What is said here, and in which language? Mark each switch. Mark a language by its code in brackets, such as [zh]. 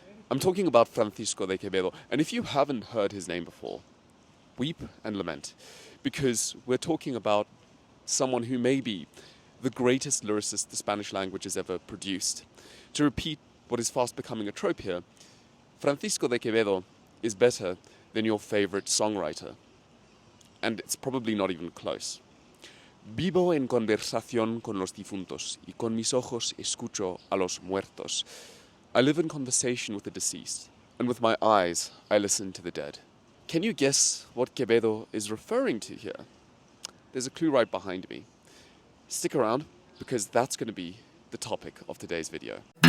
[en] I'm talking about Francisco de Quevedo, and if you haven't heard his name before, weep and lament, because we're talking about someone who may be the greatest lyricist the Spanish language has ever produced. To repeat what is fast becoming a trope here, Francisco de Quevedo is better than your favorite songwriter. And it's probably not even close. [es] Vivo en conversación con los difuntos, y con mis ojos escucho a los muertos. [en] I live in conversation with the deceased, and with my eyes I listen to the dead. Can you guess what Quevedo is referring to here? There's a clue right behind me. Stick around, because that's going to be the topic of today's video.